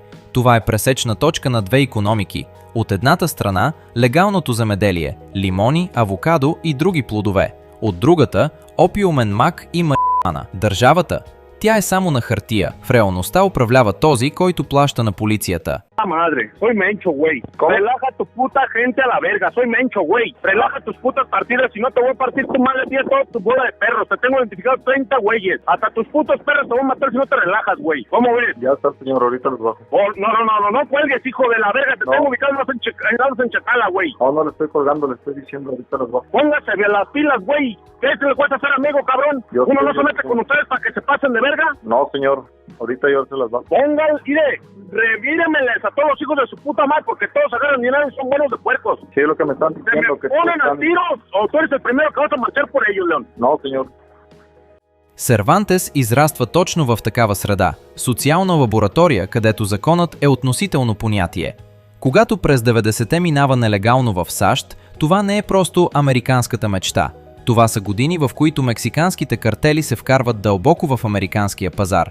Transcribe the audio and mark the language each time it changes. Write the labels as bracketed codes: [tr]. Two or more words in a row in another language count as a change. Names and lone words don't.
[bg] Това е пресечна точка на две икономики. От едната страна – легалното земеделие, лимони, авокадо и други плодове. От другата – опиумен мак и марихуана. Държавата – тя е само на хартия. В реалността управлява този, който плаща на полицията. [es] Madre, soy Mencho, güey. Relaja tu puta gente a la verga, soy Mencho, güey. Relaja tus putas partidas, si no te voy a partir tu madre, tienes toda tu bola de perros. Te tengo identificado 30 güeyes. Hasta tus putos perros te voy a matar si no te relajas, güey. ¿Cómo ves? Ya está, señor, ahorita los bajo. Oh, no cuelgues, hijo de la verga. Te tengo ubicados en Chacala, güey. No le estoy colgando, le estoy diciendo, ahorita los bajo. Póngase bien las pilas, güey. ¿Qué se le cuesta ser amigo, cabrón? Uno no se mete con ustedes para que se pasen de verga. No, señor, ahorita yo se las bajo. Póngale, mire, revíremeles a todos los hijos de su puta madre porque todos agarran dinero y son buenos de puercos. Sí, es lo que me están diciendo. ¿Se me ponen a tiros o tú eres el primero que vas a marchar por ellos, León? No, señor. [bg] Сервантес израства точно в такава среда – социална лаборатория, където законът е относително понятие. Когато през 90-те минава нелегално в САЩ, това не е просто американската мечта. Това са години, в които мексиканските картели се вкарват дълбоко в американския пазар.